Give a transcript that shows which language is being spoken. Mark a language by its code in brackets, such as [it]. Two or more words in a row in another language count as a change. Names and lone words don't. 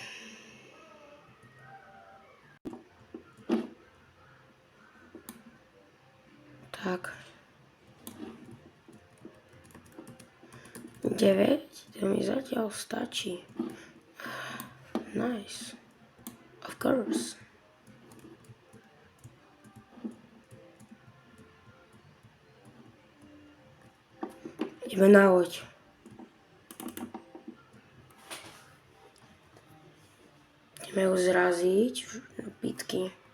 [sk] Tak. 9, to mi zatiaľ stačí. [en] Nice. Of course. [sk] Ideme na loď. Ideme ho zraziť na pitky.